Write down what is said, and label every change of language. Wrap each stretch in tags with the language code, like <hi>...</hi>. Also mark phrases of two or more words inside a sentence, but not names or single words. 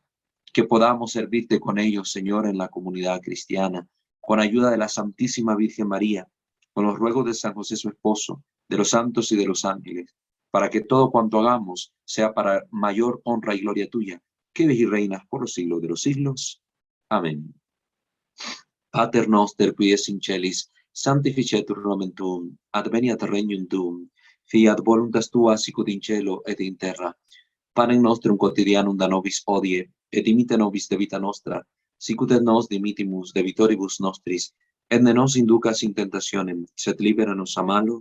<es>Que podamos servirte con ellos, Señor, en la comunidad cristiana, con ayuda de la Santísima Virgen María, con los ruegos de San José su esposo, de los santos y de los ángeles, para que todo cuanto hagamos sea para mayor honra y gloria tuya, que vives y reinas por los siglos de los siglos. Amén.</es> <la>Pater noster qui es in celis, sanctificetur nomen tuum, adveniat regnum tuum, fiat voluntas tua sicut in cielo et in terra. Panem nostrum quotidianum da nobis hodie, et dimite nobis debita nostra, sicut et nos dimitimus debitoribus nostris, et ne nos inducas in tentationem, sed libera nos a malo.</la>